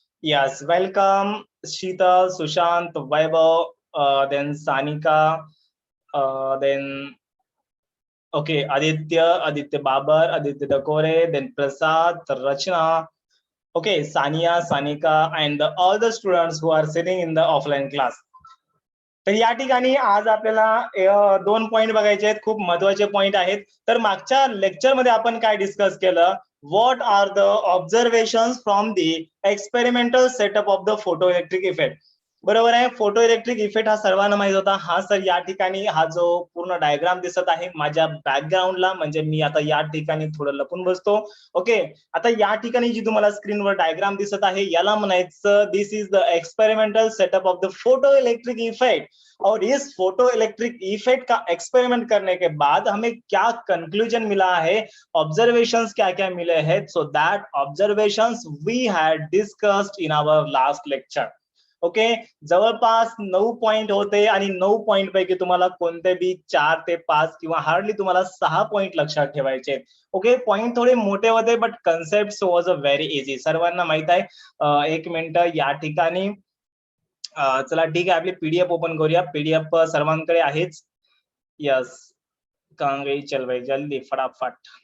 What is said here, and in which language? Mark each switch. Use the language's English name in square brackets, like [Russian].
[English] Yes, welcome Sheetal, Sushant, Vaibhav, then Sanika, then okay, Aditya Babar, Aditya Dakore, then Prasad, Rachna, okay, Sania, Sanika, and all the students who are sitting in the offline class. [Marathi] तर या ठिकाणी आज आपल्याला दोन point बघायचे आहेत, खूप महत्वाचे पॉईंट आहेत. तर मागच्या लेक्चरमध्ये आपण काय डिस्कस केलं, what R the observation from the experimental setup of the photo electric effect. बरोबर आहे. फोटो इलेक्ट्रिक इफेक्ट हा सर्वांना माहित होता. हा सर या ठिकाणी हा जो पूर्ण डायग्राम दिसत आहे माझ्या बॅकग्राऊंडला, म्हणजे मी आता या ठिकाणी थोडं लपून बसतो. ओके, आता या ठिकाणी जी तुम्हाला स्क्रीनवर डायग्राम दिसत आहे याला म्हणायचं दिस is the experimental setup of the photo electric effect. [Hindi] और इस फोटो इलेक्ट्रिक इफेक्ट का एक्सपेरिमेंट करने के बाद हमें क्या कंक्लूजन मिला है, ऑब्जर्वेशंस क्या क्या मिले हैं. [English] So that observations we had discussed in our last lecture. [Marathi] Okay, जवळपास 9 पॉइंट होते आणि 9 पॉइंट पैकी तुम्हाला कोणते बी 4 ते 5 किंवा हार्डली तुम्हाला 6 पॉइंट लक्षात ठेवायचे. ओके, पॉइंट थोडे मोठे होते [English] But concept was a very easy. [Marathi] सर्वांना माहित आहे. एक मिनिट या ठिकाणी चला ठीक आहे, आपली पीडीएफ ओपन करूया. पीडीएफ सर्वांकडे आहेच. [Hindi] यस, कहाँ गई, चल भाई जल्दी फटाफट.